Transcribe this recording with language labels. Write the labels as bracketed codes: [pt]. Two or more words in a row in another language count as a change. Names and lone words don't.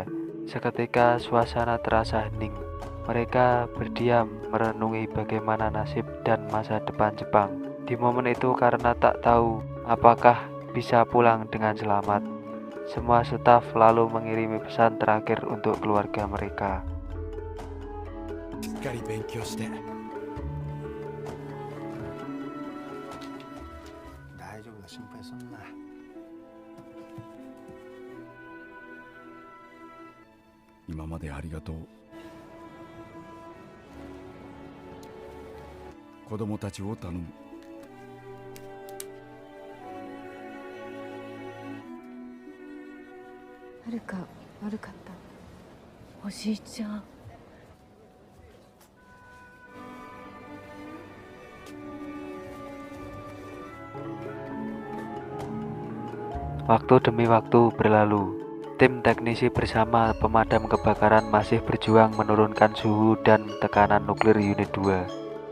[id] Seketika suasana terasa hening. Mereka berdiam merenungi bagaimana nasib dan masa depan Jepang. Di momen itu, karena tak tahu apakah bisa pulang dengan selamat, semua staf lalu mengirimi pesan terakhir untuk keluarga mereka. [ja] しっかり勉強して大丈夫だ心配すんな今までありがとう子供たちを頼むはるか悪かったおじいちゃん。 [id] Waktu demi waktu berlalu. Tim teknisi bersama pemadam kebakaran masih berjuang menurunkan suhu dan tekanan nuklir unit 2.